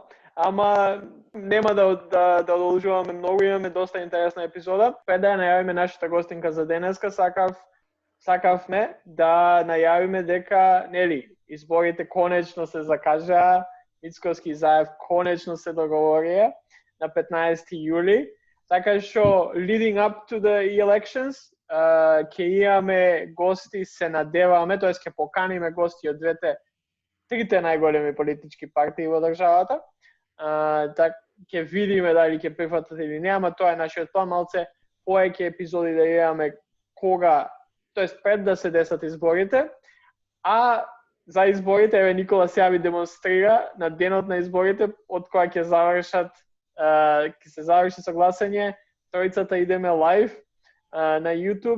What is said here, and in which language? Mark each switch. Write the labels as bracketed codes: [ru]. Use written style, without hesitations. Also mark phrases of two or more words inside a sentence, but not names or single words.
[mk] Ама нема да одолжуваме многу, имаме доста интересна епизода. Пред да ја најавиме нашата гостинка за денеска, сакавме да најавиме дека, нели, изборите конечно се закажаа, Мицкоски и Заев конечно се договорија на 15 јули. Така што, [en] leading up to the elections, [mk] ќе имаме гости, се надеваме, тоест ќе поканиме гости од трите најголеми политички партии во државата. Така ќе видиме дали ќе прифатат или не, ама тоа е нашиот план, малце повеќе епизоди да имаме кога, тоест пред да се десат изборите, а за изборите, еве Никола се јави демонстрира на денот на изборите, од која ќе се заврши согласање, тројцата идеме лайв на YouTube.